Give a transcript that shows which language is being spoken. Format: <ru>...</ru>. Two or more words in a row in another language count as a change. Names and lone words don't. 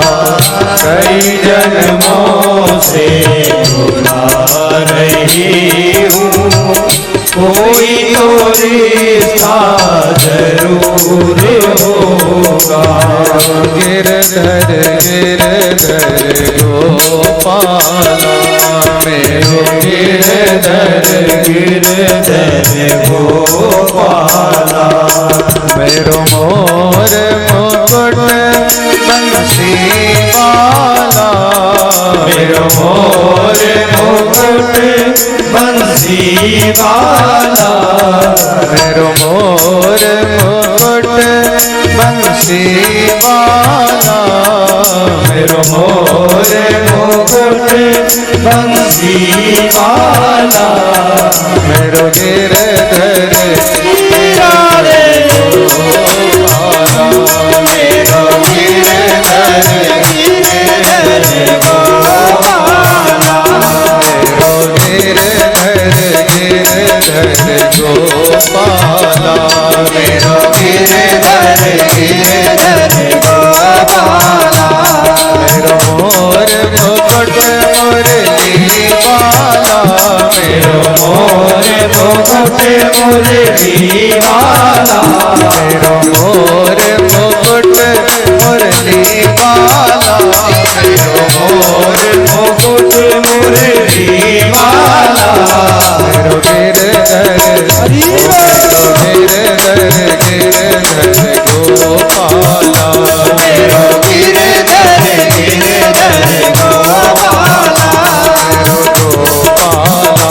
<hi>कई जन्मों से बुला रही हूँ, कोई तो रिश्ता जरूर होगा।</hi> <bra>गिरधर गिरधर गोपाला मेरो गिरधर गिरधर गोपाला, मेरो मोर मुकुट बंसी वाला, मेरो मोर मुकुट बंसी वाला, मेरो मोर मुकुट बंसी वाला, मेरो मोर मुकुट बंसी वाला, मेरो गिरधर मेरो गिरधर गिरधर गोपाला, मेरो गिरधर गोपाला मेरो गिरधर गिरधर गोपाला मेरो मोर मुकुट मुरली बाला मेरो मोर मुकुट मुरली वाला मेरो मोर मुकुट मुरली बाला मेरो मोर मुकुट मुरली वाला मेरो गिरधर मेरो गिरधर गिरधर गोपाला मेरो गिरधर गिरधर गोपाला मेरो गोपाला</bra>